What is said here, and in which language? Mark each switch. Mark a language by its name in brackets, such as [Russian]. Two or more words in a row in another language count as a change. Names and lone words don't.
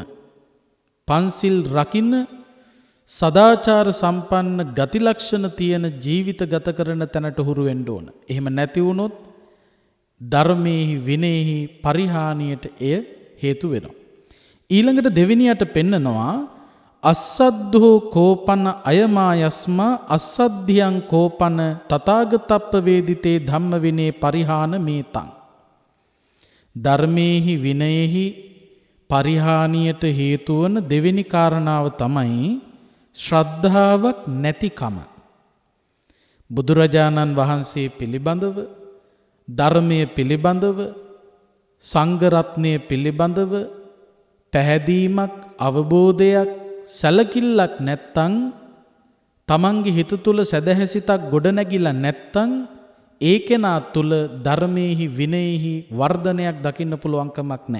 [Sinhala] පන්සිල් රකින්න සදාචාර සම්පන්න ගති ලක්ෂණ තියෙන ජීවිත ගත කරන තැනට හුරු වෙන්න ඕන. එහෙම නැති වුණොත් ධර්මයේහි විනයෙහි පරිහානියට එය හේතු වෙනවා. ඊළඟට දෙවෙනියට පෙන්නනවා [Pali] අස්සද්ධෝ කෝපන අයමා යස්මා අස්සද්ධියං කෝපන තථාගතප්ප වේදිතේ ධම්ම විනේ පරිහාන මේතං. [Sinhala] ධර්මයේහි විනයෙහි පරිහානියට හේතු වන දෙවෙනි කාරණාව තමයි ශ්‍රද්ධාවක් නැතිකම. බුදුරජාණන් වහන්සේ පිළිබඳව, ධර්මයේ පිළිබඳව, සංඝ රත්නය පිළිබඳව පැහැදීමක්, අවබෝධයක්, සැලකිල්ලක් නැත්තම්, තමන්ගේ හිත තුල සදහැසිතක් ගොඩනැගිලා නැත්තම් ඒ කෙනා තුල ධර්මයේහි විනයෙහි වර්ධනයක් දකින්න පුළුවන් කමක් නැහැ.